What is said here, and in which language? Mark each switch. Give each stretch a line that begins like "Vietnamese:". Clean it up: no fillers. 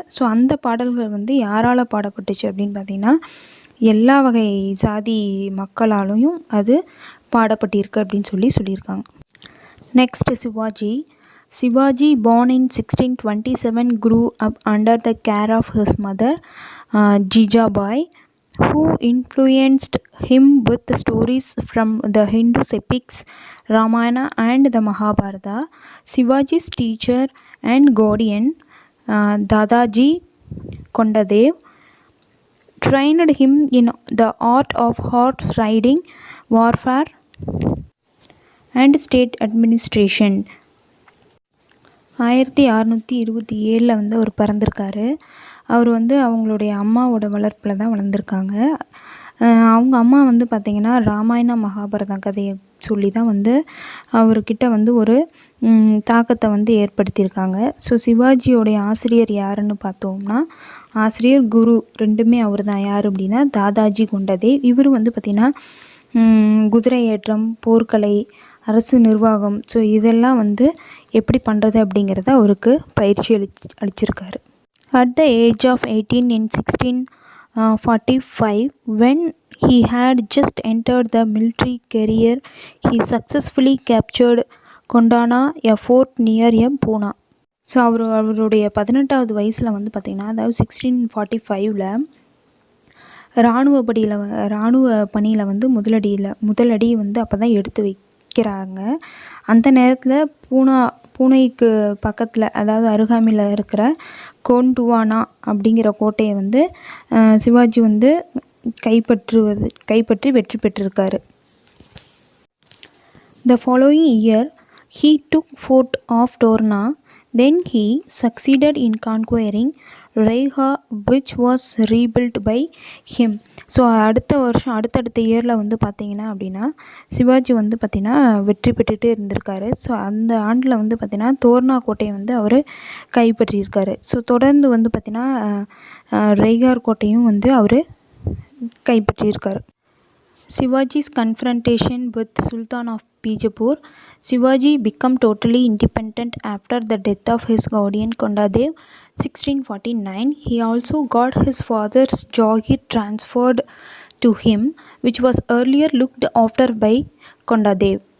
Tamil: So அந்த பாடல்கள் வந்து யாரால் பாடப்பட்டுச்சு அப்படின்னு பார்த்திங்கன்னா எல்லா வகை ஜாதி மக்களாலையும் அது பாடப்பட்டிருக்கு அப்படின்னு சொல்லியிருக்காங்க.
English: Next Shivaji. Shivaji, born in 1627, grew up under the care of his mother, Jijabai, who influenced him with stories from the Hindu epics, Ramayana and the Mahabharata. Shivaji's teacher and guardian, Dadaji Kondadev, trained him in the art of horse riding, warfare, and state administration.
Tamil: 1627 வந்து அவர் பிறந்திருக்காரு. அவர் வந்து அவங்களுடைய அம்மாவோட வளர்ப்பில் தான் வளர்ந்துருக்காங்க. அவங்க அம்மா வந்து பார்த்திங்கன்னா ராமாயண மகாபாரதம் கதையை சொல்லி தான் வந்து அவர்கிட்ட வந்து ஒரு தாக்கத்தை வந்து ஏற்படுத்தியிருக்காங்க. ஸோ சிவாஜியோடைய ஆசிரியர் யாருன்னு பார்த்தோம்னா, ஆசிரியர் குரு ரெண்டுமே அவர் தான். யார் அப்படின்னா தாதாஜி கொண்டதேவ். இவர் வந்து பார்த்திங்கன்னா குதிரை ஏற்றம், போர்க்கலை, அரசு நிர்வாகம், ஸோ இதெல்லாம் வந்து எப்படி பண்ணுறது அப்படிங்கிறத அவருக்கு பயிற்சி அளிச்சிருக்காரு.
English: At the age of 18 in 1645, when he had just entered the military career, he successfully captured Kondana, a fort near Pune.
Tamil: So அவருடைய 18வது வயசில் வந்து பார்த்திங்கன்னா, அதாவது 1645 இராணுவ பணியில் வந்து முதலடி வந்து அப்போ தான் எடுத்து வைக்கிறாங்க. அந்த நேரத்தில் பூனைக்கு பக்கத்தில், அதாவது அருகாமையில் இருக்கிற கோண்டுவானா அப்படிங்கிற கோட்டையை வந்து சிவாஜி வந்து கைப்பற்றி வெற்றி பெற்றிருக்காரு.
English: The following year, he took fort of Torna. Then he succeeded in conquering Raiha, which was rebuilt by him.
Tamil: So அடுத்தடுத்த இயரில் வந்து பார்த்திங்கன்னா அப்படின்னா சிவாஜி வந்து பார்த்திங்கன்னா வெற்றி பெற்றுகிட்டே இருந்திருக்காரு. ஸோ அந்த ஆண்டில் வந்து பார்த்திங்கன்னா தோர்னா கோட்டையை வந்து அவர் கைப்பற்றியிருக்காரு. ஸோ தொடர்ந்து வந்து பார்த்திங்கன்னா ரைகார் கோட்டையும் வந்து அவர் கைப்பற்றியிருக்காரு.
English: Shivaji's confrontation with Sultan of Bijapur. Shivaji became totally independent after the death of his guardian Kondadev, 1649. He also got his father's Jagir transferred to him, which was earlier looked after by Kondadev.